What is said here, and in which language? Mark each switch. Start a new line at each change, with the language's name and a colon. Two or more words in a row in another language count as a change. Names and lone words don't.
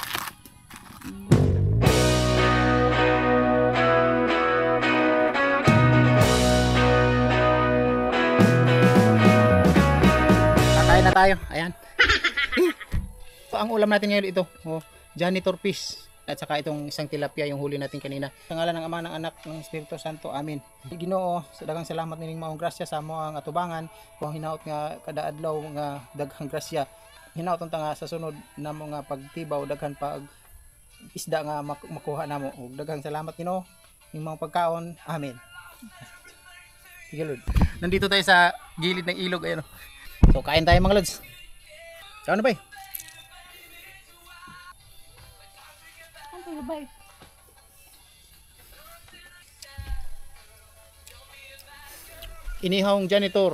Filipino: Kakain na tayo. Ayan. So, ang ulam natin ngayon ito. Oh, janitor fish. At saka itong isang tilapia yung huli natin kanina. Sa ngalan ng Ama, ng Anak, ng Espiritu Santo. Amin.
Cebuano: Ginoo, sa daghang salamat nining maong grasya sa amo ang atubangan. Kung hinaot nga kada adlaw nga daghang grasya. Hinaot unta nga sa sunod namo nga pagtibaw daghan pag isda nga makuha namo. Ug daghang salamat Ginoo ning mga pagkaon. Amen. Sige Lord.
Filipino: Nandito tayo sa gilid ng ilog ayan. So kain tayo mga lods.
Cebuano: Kaon na ba?
Filipino: Bye. Inihawng janitor.